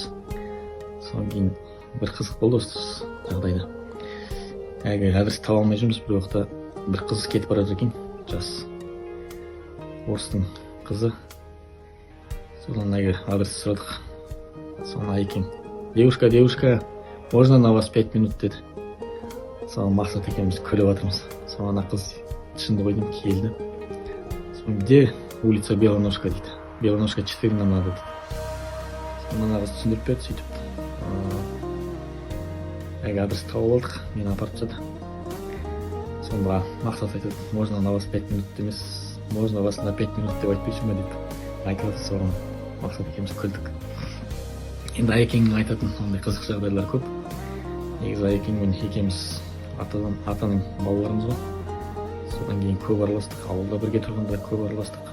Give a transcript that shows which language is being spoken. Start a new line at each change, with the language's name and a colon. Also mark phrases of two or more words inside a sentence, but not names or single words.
Kazakh: Содан кейін бір қызық болды осы жағдайда. Әлгі адресті таба алмай жүрміз, бір уақытта бір қыз кетіп бара жатыр екен, жас орыстың қызы. Содан әлгі адресті сұрадық. Содан Аякең:
Russian: девушка, можно на вас 5 минут деді.
Kazakh: Содан Мақсат екеуміз күліп жатырмыз. Содан ана қыз шынды ғой деймін, келді.
Russian: Содан где улица Белоножка дейді. Белоножка 4 нам надо дейді.
Kazakh: Содан ана қыз түсіндіріп берді, сөйтіп. Әлгі адресті тауып алдық, мені апарып тастады. Сонда Мақсат айтады:
Russian: можно на вас 5 минут емес, можно вас на 5 минут
Kazakh: деп айтпайсың ба дейді. Айтады, соған Мақсат екеуміз күлдік. Енді Аякеңнің айтатын ондай қызық жағдайлар көп. Негізі Аякеңмен екеуміз атаның балаларымыз ғой. Содан кейін көп араластық, ауылда бірге тұрғанда көп араластық.